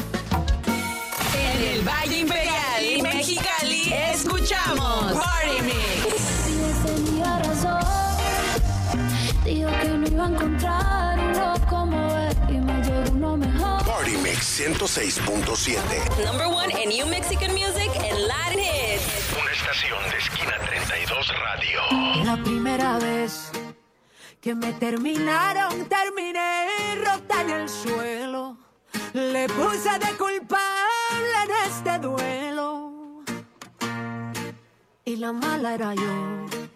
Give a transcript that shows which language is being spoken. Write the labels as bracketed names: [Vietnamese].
[Spanish] En el Valle Imperial, Mexicali, escuchamos Party Mix. Y esa es mi razón. Dijo que no iba a encontrar uno como él y me llegó uno mejor. Party Mix 106.7. [English] Number one in New Mexican music and Latin hits. [Spanish] Una estación de Esquina 32 Radio. La primera vez que me terminaron, terminé rota en el suelo. Le puse de culpable en este duelo. Y la mala era yo.